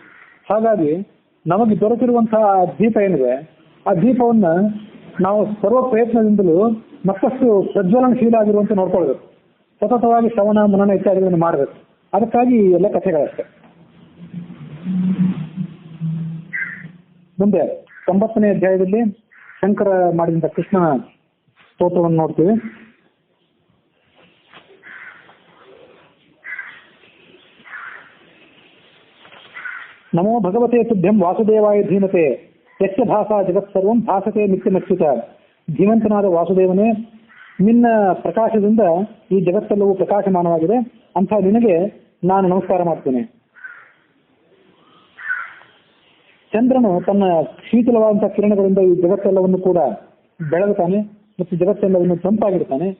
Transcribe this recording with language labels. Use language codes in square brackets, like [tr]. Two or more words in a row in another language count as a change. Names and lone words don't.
[kn] ಹಾಗಾಗಿ ನಮಗೆ ದೊರೆತಿರುವಂತಹ ದೀಪ ಏನಿದೆ ಆ ದೀಪವನ್ನು ನಾವು ಸರ್ವ ಪ್ರಯತ್ನದಿಂದಲೂ ಮತ್ತಷ್ಟು ಪ್ರಜ್ವಲನಶೀಲ ಆಗಿರುವಂತೆ ನೋಡ್ಕೊಳ್ಬೇಕು. ಸತತವಾಗಿ ಶ್ರವಣ ಮನನ ಇತ್ಯಾದಿಗಳನ್ನು ಮಾಡಬೇಕು. ಅದಕ್ಕಾಗಿ ಎಲ್ಲ ಕಥೆಗಳಷ್ಟೇ. ಮುಂದೆ 90ನೇ ಅಧ್ಯಾಯದಲ್ಲಿ ಶಂಕರ ಮಾಡಿದಂಥ ಕೃಷ್ಣನ ಸ್ತೋತ್ರವನ್ನು ನೋಡ್ತೀವಿ. [sa] ನಮೋ ಭಗವತೆ ತುಭ್ಯಂ ವಾಸುದೇವಾಯ ಧೀಮತೆ ಯಸ್ಯ ಭಾಷಾ ಜಗತ್ಸರ್ವಂ ಭಾಸತೆ ನಿತ್ಯಮಚ್ಯುತ. [kn] ಧೀಮಂತನಾದ ವಾಸುದೇವನೇ, ನಿನ್ನ ಪ್ರಕಾಶದಿಂದ ಈ ಜಗತ್ತೆಲ್ಲವೂ ಪ್ರಕಾಶಮಾನವಾಗಿದೆ. ಅಂಥ ನಿನಗೆ ನಾನು ನಮಸ್ಕಾರ ಮಾಡ್ತೇನೆ. ಚಂದ್ರನು ತನ್ನ ಶೀತಲವಾದಂತಹ ಕಿರಣಗಳಿಂದ ಈ ಜಗತ್ತೆಲ್ಲವನ್ನು ಕೂಡ ಬೆಳಗುತ್ತಾನೆ ಮತ್ತು ಜಗತ್ತೆಲ್ಲವನ್ನು ತಂಪಾಗಿರ್ತಾನೆ.